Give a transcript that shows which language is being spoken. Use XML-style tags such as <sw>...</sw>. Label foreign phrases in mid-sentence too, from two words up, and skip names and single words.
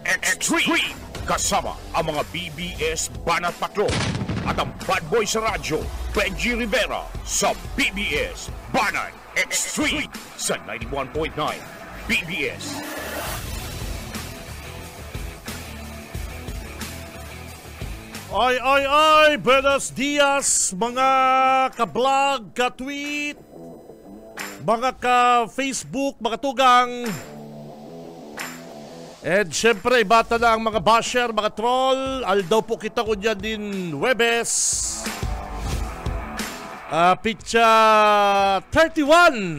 <tl>Kasama ang mga BBS Banat Patrol at ang bad boy sa radyo, Benji Rivera sa BBS Banat Extreme sa 91.9 BBS.</tl> <bik>Ay,</bik> <es>buenos dias</es> <bik>mga ka-vlog, ka-tweet, mga ka-Facebook, mga tugang. And syempre, bata na ang mga basher, mga troll. Aldaw po kita ko dyan din Webes. Pitcha 31.</bik>